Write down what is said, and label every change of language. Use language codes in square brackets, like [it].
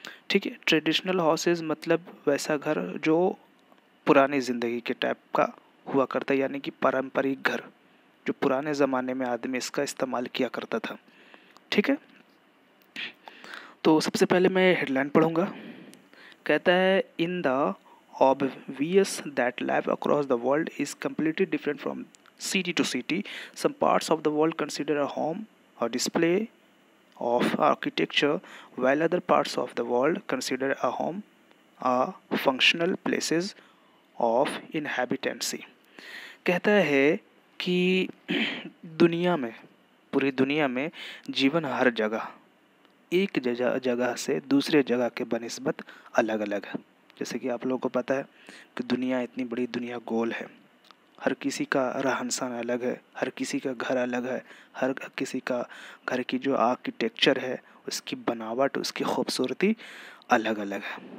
[hi] ठीक है, traditional houses मतलब वैसा घर जो पुरानी ज़िंदगी के टाइप का हुआ करता है, यानी कि पारंपरिक घर जो पुराने ज़माने में आदमी इसका इस्तेमाल किया करता था। ठीक है, तो सबसे पहले मैं हेडलाइन पढ़ूंगा। कहता है [en] In the obvious that life across the world is completely different from city to city. Some parts of the world consider a home a display of architecture, while other parts of the world consider a home a functional places of inhabitancy. [hi] कहता है कि दुनिया में पूरी दुनिया में जीवन हर जगह एक जगह जगह से दूसरे जगह के बनिस्बत अलग अलग है। जैसे कि आप लोगों को पता है कि दुनिया इतनी बड़ी दुनिया गोल है। हर किसी का रहन सहन अलग है, हर किसी का घर अलग है, हर किसी का घर की जो आर्किटेक्चर है उसकी बनावट उसकी खूबसूरती अलग अलग है।